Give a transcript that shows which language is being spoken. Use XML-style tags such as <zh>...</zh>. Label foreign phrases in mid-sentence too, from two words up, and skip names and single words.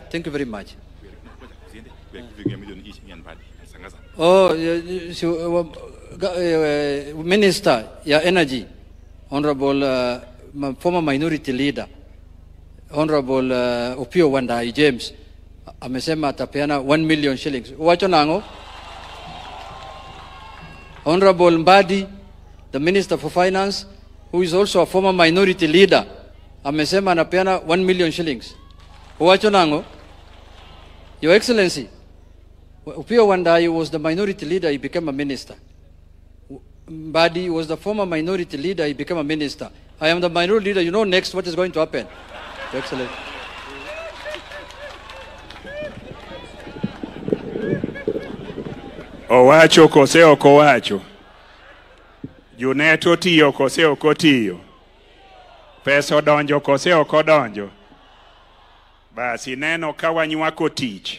<en>Thank you very much. Oh, Minister, your energy. Honorable former minority leader, Honorable Opio Wandai James,</en> <sw>amesema atapeana</sw> <en>1 million shillings.</en> <luo>Wacho nango?</luo> <en>Honorable Mbadi, the Minister for Finance, who is also a former minority leader,</en> <sw>amesema anapeana 1</sw> <en>million shillings.</en> <luo>Wacho nango?</luo> <en>Your Excellency, Opio Wandai was the minority leader, he became a minister. Mbadi was the former minority leader, he became a minister. I am the minority leader. You know next what is going to happen. Excellent.</en> <luo>Owacho kose oko wacho. Juneto tiyo kose oko tiyo. Pesa donjo kose oko donjo. Basi neno kawanywako tich.</luo>